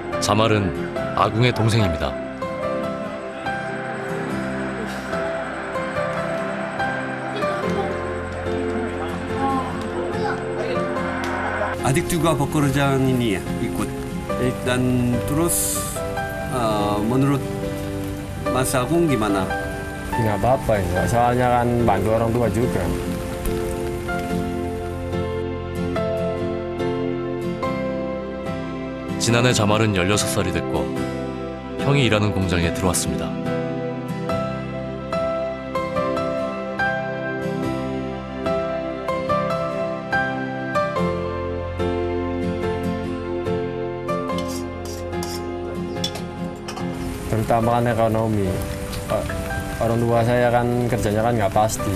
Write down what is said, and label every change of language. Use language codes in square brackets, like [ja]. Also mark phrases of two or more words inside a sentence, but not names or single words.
[ko] 자말은 아궁의 동생입니다. [id] Adik juga pekerjaan ini ya ikut. Dan terus menurut Mas Agung gimana? Nggak apa-apa ya, soalnya kan bantu orang tua juga. [ko] 지난해 자말은 16살이 됐고 형이 일하는 공장에 들어왔습니다. [id] Terutama kan ekonomi. Orang tua saya kan kerjanya kan nggak pasti.